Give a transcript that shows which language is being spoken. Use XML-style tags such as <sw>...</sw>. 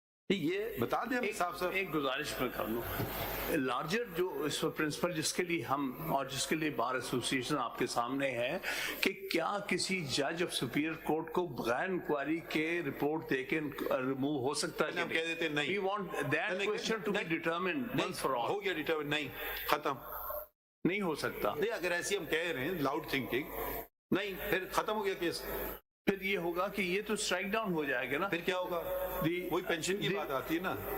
<ur>یہ بتا دیں ہم صاحب صاحب. ایک گزارش میں کر لوں, لارجر جو اس پرنسپل جس کے لیے ہم اور جس کے لیے بار ایسوسیشن آپ کے سامنے ہے کہ کیا کسی جج آف سپیریئر کورٹ کو بغیر انکوائری کے رپورٹ دے کے ریموو ہو سکتا ہے؟ ہم کہہ دیتے نہیں.</ur> <en>We want that question to be determined once for all.</en> <ur>ہو گیا ڈیٹرمنٹ, نہیں ختم, نہیں ہو سکتا. نہیں اگر ایسی ہم کہہ رہے ہیں لاؤڈ تھنکنگ, نہیں پھر ختم ہو گیا کیس. پھر یہ ہوگا کہ یہ تو اسٹرائک ڈاؤن ہو جائے گا نا. پھر کیا ہوگا, وہی پینشن کی بات آتی ہے نا</ur>